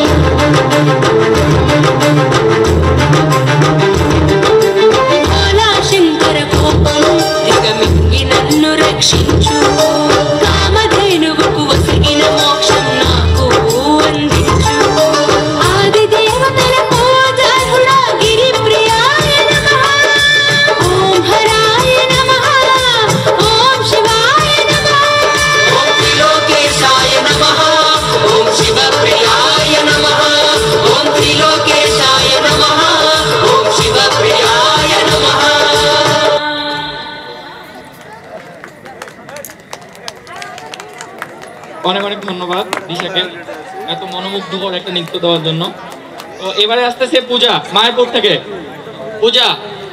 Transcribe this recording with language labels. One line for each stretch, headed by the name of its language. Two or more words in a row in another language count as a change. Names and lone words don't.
Telugu: భోలా శంకర కోపం దిగమింగి నన్ను రక్షించు కామధేనువుకు వసిగిన మోక్షం నాకు అందించు ఆది దేవతల పూజార్హుడా
Sanskrit: గిరిప్రియాయ నమః ఓం హరాయ నమః ఓం శివాయ నమః ఓం త్రిలోకేశాయ నమః ఓం శివప్రియాయ నమః ఓం త్రిలోకేశాయ నమః ఓం శివప్రియాయ నమః
Bangla: অনেক অনেক ধন্যবাদ দিশাকে এত মনোমুগ্ধকর একটা নৃত্য দেওয়ার জন্য। তো এবারে আসতেছে পূজা মায়াপুর থেকে। পূজা।